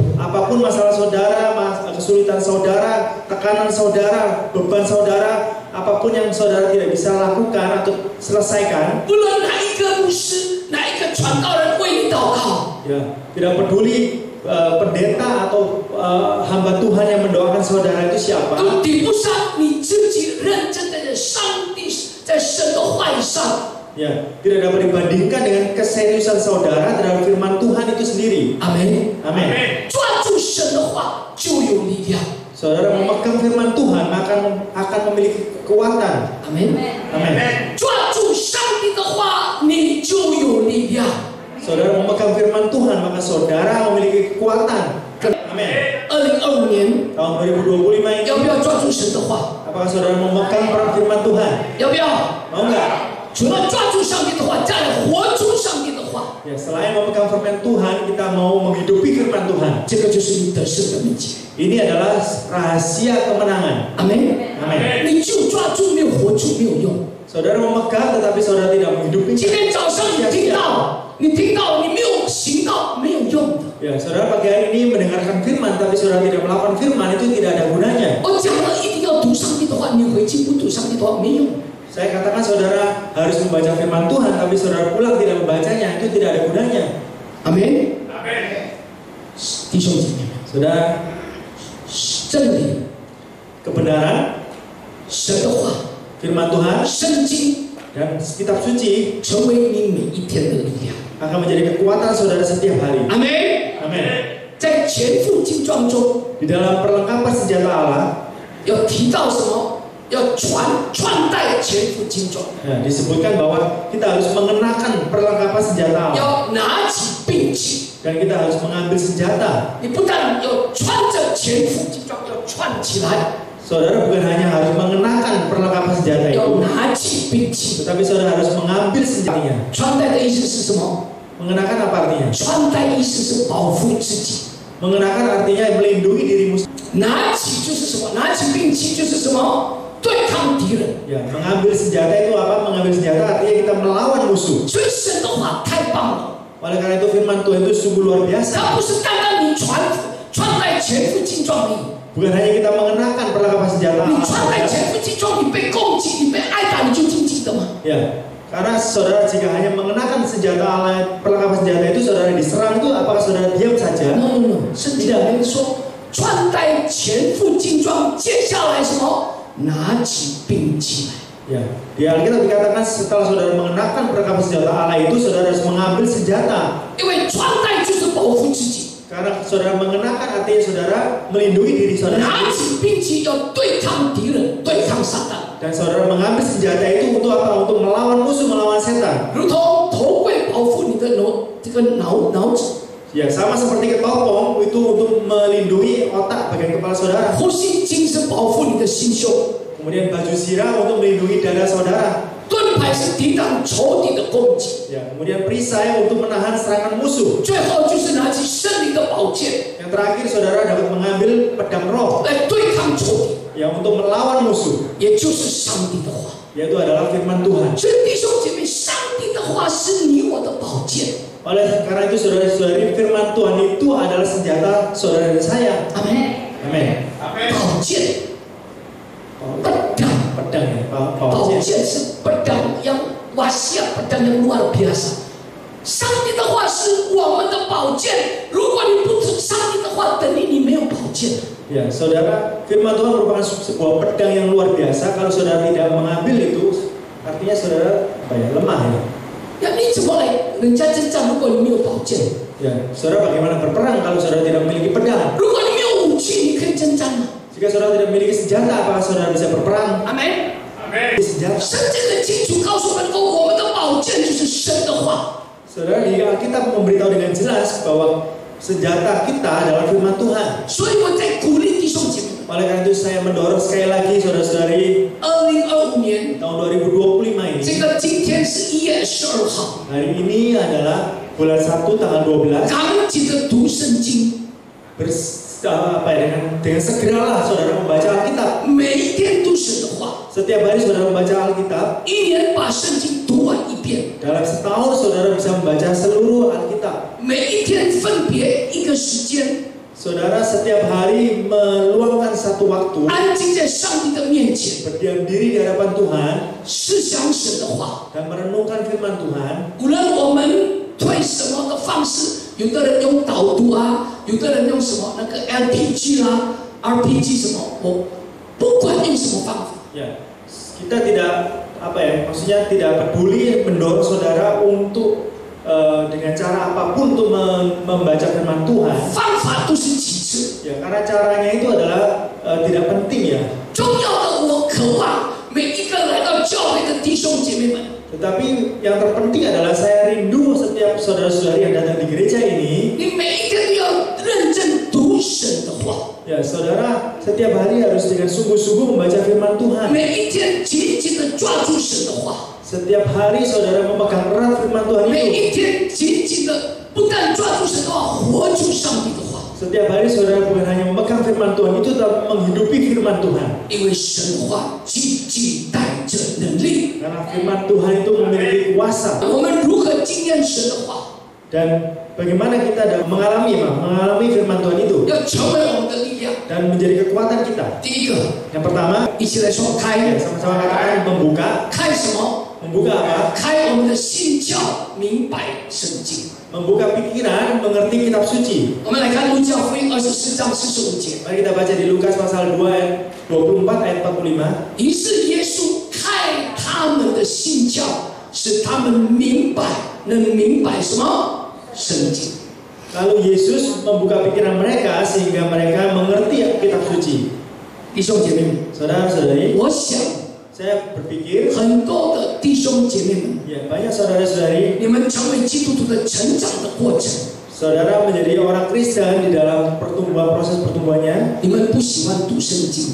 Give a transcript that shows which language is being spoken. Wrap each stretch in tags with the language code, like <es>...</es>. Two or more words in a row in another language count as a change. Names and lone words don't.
<id>apapun masalah saudara, kesulitan saudara, tekanan saudara, beban saudara, apapun yang saudara tidak bisa lakukan atau selesaikan,</id> <zh>无论哪一个牧师、哪一个传道人为你祷告，</zh> <id>ya, tidak peduli pendeta atau hamba Tuhan yang mendoakan saudara itu siapa,</id> <zh>都抵不上你自己认真的在上帝在神的话语上。</zh> <id>ya, tidak dapat dibandingkan dengan keseriusan saudara terhadap firman Tuhan itu sendiri.</id> <zh>阿门。</zh> <id>Amin.</id> <zh>抓住神的话就有力量。</zh> <id>Saudara memegang firman Tuhan akan memiliki kekuatan.</id> <zh>阿门。</zh> <id>Amin.</id> <zh>抓住上帝的话，你就有力量。</zh> <id>Saudara memegang firman Tuhan, maka saudara memiliki kekuatan. Amin.</id> <zh>2025年，</zh> <id>Tahun 2025 ini,</id> <zh>要不要抓住神的话？</zh> <id>apakah saudara memegang firman Tuhan?</id> <zh>要不要？</zh> <id>Mau nggak?</id> <zh>除了抓住上帝的话，再来活出上帝的话，</zh> <id>Ya, selain memegang firman Tuhan, kita mau menghidupi firman Tuhan.</id> <zh>这个就是你得胜的秘诀。</zh> <id>Ini adalah rahasia kemenangan.</id> <zh>阿门。</zh> <id>Amin.</id> <zh>你就抓住，没有活出没有用。</zh> <id>Saudara memegang, tetapi saudara tidak menghidupi.</id> <zh>今天早上你听到，你没有行道，没有用的。</zh> <id>Ya, saudara pagi hari ini mendengarkan firman, tapi saudara tidak melakukan firman, itu tidak ada gunanya.</id> <zh>我讲了一定要读上帝的话，你回去不读上帝的话没用。</zh> <id>Saya katakan saudara harus membaca firman Tuhan, tapi saudara pulang tidak membacanya, itu tidak ada gunanya.</id> <zh>阿门。弟兄姐妹们，</zh> <id>Saudara,</id> <zh>真理、</zh> <id>kebenaran,</id> <zh>神的话、</zh> <id>firman Tuhan,</id> <zh>圣经，</zh> <id>dan kitab suci</id> <zh>成为你每一天的力量。</zh> <id>akan menjadi kekuatan saudara setiap hari.</id> <zh>阿门。</zh> <id>Amin.</id> <zh>在全副精装中</zh> <id>Di dalam perlengkapan senjata Allah</id> <zh>有提到什么？要穿戴全副精装，</zh> <id>disebutkan bahwa kita harus mengenakan perlengkapan senjata Allah</id> <zh>要拿起兵器。</zh> <id>dan kita harus mengambil senjata.</id> <zh>你不但要穿着全副精装，要串起来，</zh> <id>Saudara bukan hanya harus mengenakan perlengkapan senjata</id> <zh>要</zh> <id>itu,</id> <zh>拿起兵器。</zh> <id>tetapi saudara harus mengambil senjatanya.</id> <zh>穿戴的意思是什么？</zh> <id>Mengenakan apa artinya?</id> <zh>穿戴意思是保护自己。</zh> <id>Mengenakan artinya melindungi dirimu.</id> <zh>拿起就是什么？拿起兵器就是什么？对抗敌人。</zh> <id>Ya, mengambil senjata itu apa? Mengambil senjata artinya kita melawan musuh.</id> <zh>所以神的话太棒了，</zh> <id>Oleh karena itu firman Tuhan itu sungguh luar biasa.</id> <zh>它不是单单你穿戴全副精装而已。</zh> <id>Bukan hanya kita mengenakan perlengkapan senjata</id> <zh>你</zh> <id>Allah</id> <zh>穿戴</zh> <id>saja.</id> <zh>全副精装，你被攻击，你被挨打，你就经济的嘛。</zh> <id>Ya, karena saudara jika hanya mengenakan senjata Allah, perlengkapan senjata itu saudara diserang itu apakah saudara diam saja?</id> <zh>No，圣经里面说穿戴全副精装，接下来什么？拿起兵器来。</zh> <id>Ya, di Alkitab dikatakan setelah saudara mengenakan perlengkapan senjata Allah itu saudara harus mengambil senjata.</id> <zh>因为穿戴就是保护自己，</zh> <id>Karena saudara mengenakan artinya saudara melindungi diri saudara</id> <zh>拿</zh> <id>sendiri.</id> <zh>起兵器要对抗敌人，对抗撒旦，</zh> <id>Dan saudara mengambil senjata itu untuk apa? Untuk melawan musuh, melawan setan.</id> <zh>如同头盔保护你的脑子，</zh> <id>Ya, sama seperti ketopong itu untuk melindungi otak bagian kepala saudara.</id> <zh>护心镜是保护你的心胸，</zh> <id>Kemudian baju sirah untuk melindungi dada saudara.</id> <zh>盾牌是抵挡仇敌的攻击，</zh> <id>Ya, kemudian perisai untuk menahan serangan musuh.</id> <zh>最后就是拿起圣灵的宝剑</zh> <id>Yang terakhir saudara dapat mengambil pedang roh</id> <zh>来对抗仇敌，</zh> <id>yang untuk melawan musuh,</id> <zh>也就是上帝的话。</zh> <id>yaitu adalah firman Tuhan.</id> <zh>所以弟兄姐妹，上帝的话是你我的宝剑。</zh> <id>Oleh karena itu saudara-saudari, firman Tuhan itu adalah senjata saudara dan saya.</id> <zh>阿门。</zh> <id>Amin.</id> <zh>宝剑，pedang，</zh> <id>Pedang ya,</id> <zh>宝宝剑. 剑是</zh> <id>pedang yang wasiat, pedang yang luar biasa。</id> <zh>上帝的话是我们的宝剑，如果你不听上帝的话，等于你没有宝剑。</zh> <id>Ya, saudara, firman Tuhan merupakan sebuah pedang yang luar biasa. Kalau saudara tidak mengambil itu, artinya saudara lemah ya.</id> <zh>那你怎么来人家征战？如果你没有宝剑，</zh> <id>Ya, saudara bagaimana berperang kalau saudara tidak memiliki pedang?</id> <zh>如果你没有武器，你可以征战吗？</zh> <id>Jika saudara tidak memiliki senjata, apakah saudara bisa berperang?</id> <zh>阿门。</zh> <id>Senjata.</id> <zh>圣经很清楚告诉我们，我们的宝剑就是神的话。</zh> <id>Saudara, di Alkitab memberitahu dengan jelas bahwa senjata kita adalah firman Tuhan.</id> <zh>所以我在鼓励弟兄姐妹们，</zh> <id>Oleh karena itu saya mendorong sekali lagi saudara-saudari</id> <zh>2025年</zh> <id>tahun 2025</id> <zh>这</zh> <id>ini.</id> <zh>个今天是1月12号，</zh> <id>Hari ini adalah bulan 1 tanggal 12.</id> <zh>赶紧的读圣经，</zh> <id>Dengan segeralah saudara membaca Alkitab.</id> <zh>每一天读神的话，</zh> <id>Setiap hari saudara membaca Alkitab.</id> <zh>一年把圣经读完一遍，</zh> <id>Dalam setahun saudara bisa membaca seluruh Alkitab.</id> <zh>每一天分别一个时间，</zh> <id>Saudara setiap hari meluangkan satu waktu</id> <zh>安静在上帝的面前，</zh> <id>berdiam diri di hadapan Tuhan</id> <zh>思想神的话。</zh> <id>dan merenungkan firman Tuhan.</id> <zh>无论我们推什么的方式，有的人用导读啊，有的人用什么那个 LPG 啦、RPG 什么，我不管用什么方法。</zh> <id>Ya, kita tidak maksudnya tidak peduli mendorong saudara untuk dengan cara apapun untuk membaca firman Tuhan.</id> <zh>方法都是其次，</zh> <id>Ya, karena caranya itu adalah tidak penting ya.</id> <zh>重要的我渴望每一个来到教会的弟兄姐妹们，</zh> <id>Tetapi yang terpenting adalah saya rindu setiap saudara-saudari yang datang di gereja ini.</id> <zh>你每一天都要认真读神的话，</zh> <id>Ya, saudara setiap hari harus dengan sungguh-sungguh membaca firman Tuhan.</id> <zh>每一天紧紧的抓住神的话，</zh> <id>Setiap hari saudara memegang erat firman Tuhan</id> <zh>每</zh> <id>itu.</id> <zh>一天紧紧的不但抓住神的话，活出上帝的话，</zh> <id>Setiap hari saudara bukan hanya memegang firman Tuhan itu, tetapi menghidupi firman Tuhan.</id> <zh>因为神的话紧紧带着能力。</zh> <id>Karena firman Tuhan itu memiliki kuasa.</id> <zh>我们如何经验神的话？</zh> <id>Dan bagaimana kita mengalami firman Tuhan itu</id> <zh>要成为我们的力量。</zh> <id>dan menjadi kekuatan kita.</id> <zh>第一个，</zh> <id>Yang pertama,</id> <zh>一起来说</zh> <id>ya,</id> <zh>开，</zh> <id>sama-sama katakan membuka.</id> <zh>开什么？</zh> <id>Membuka apa?</id> <zh>开我们的心窍，明白圣经。</zh> <id>Membuka pikiran, mengerti kitab suci.</id> <zh>我们来看路加福音24章45节。</zh> <id>Mari kita baca di Lukas pasal 2 ayat 24 ayat 45.</id> <zh>于是耶稣开他们的心窍，使他们能明白什么圣经。</zh> <id>Lalu Yesus membuka pikiran mereka sehingga mereka mengerti kitab suci.</id> <zh>弟兄姐妹们，</zh> <id>Saudara-saudari,</id> <zh>我想</zh> <id>saya berpikir</id> <zh>很多的弟兄姐妹们，</zh> <id>ya banyak saudara-saudari,</id> <zh>你们成为基督徒的成长的过程，</zh> <id>saudara menjadi orang Kristen di dalam proses pertumbuhannya,</id> <zh>你们不喜欢读圣经，</zh>